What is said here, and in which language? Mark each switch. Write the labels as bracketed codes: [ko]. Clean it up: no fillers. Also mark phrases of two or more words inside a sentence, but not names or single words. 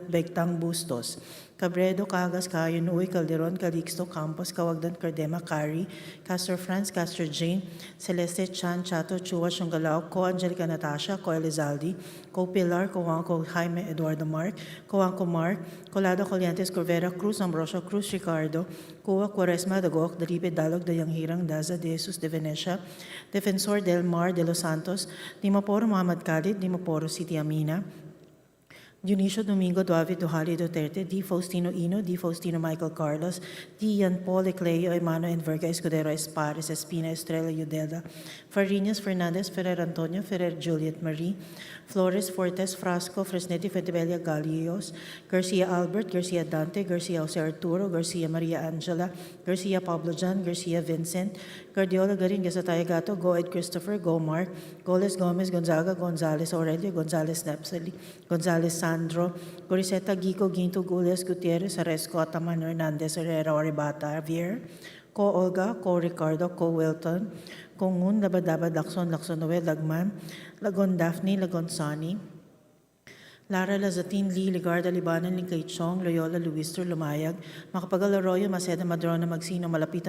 [en] Begtang, Bustos, Cabredo, Cagas, Cayon, Uy, Calderon, Calixto, Campos, Cawagdan, Cardema, Cari, Castor Franz, Castor Jane, Celeste, Chan, Chato, Chua, Shungalao, Co Angelica Natasha, Co Elizalde, Co Pilar, Co Juanco, Jaime, Eduardo Mark, Co Juanco Mark, Colado, Coliantes, Corvera, Cruz, Ambrosio, Cruz, Ricardo, Cuba, Quaresma, Dagok, Daribe, Dalog, Dayanghirang, Daza, De Jesus, De Venecia, Defensor Del Mar, De Los Santos, Dimaporo, Muhammad Khalid, Dimaporo, City Amina, Dionisio Domingo, Duavit, Duhali, Duterte, D. Faustino Ino, D. Faustino Michael Carlos, D. Yan Paul Ecleo, Emano, and Verga Escudero Espares, Espina, Estrella, Udela, Farinas, Fernandez, Ferrer Antonio, Ferrer Juliet Marie, Flores, Fortes, Frasco, Fresnetti, Fetibella, Galios, Garcia Albert, Garcia Dante, Garcia Jose Arturo, Garcia Maria Angela, Garcia Pablo Jan, Garcia Vincent, Guardiola Garin, Gasataya Gato, Go Ed Christopher, Go Mark, Goles Gomez, Gonzaga, Gonzales Aurelio, Gonzales Nepsali, Gonzales Sandro, Goriseta Gico, Ginto, Gules, Gutierrez, Aresco, Ataman, Hernandez, Herrera, Oribata, Javier, Ko Olga, Ko Ricardo, Ko Wilton, Ko Ngun, Labadabad, Lacson, Lacson Noel, Lagman, Lagon Daphne, Lagon Sani, Lara Lazatin, Lee, Ligarda, Libanan, Linkay Chong, Loyola, Luister, Lumayag, Macapagal Arroyo, Maceda, Madrona, Magsino, Malapitan,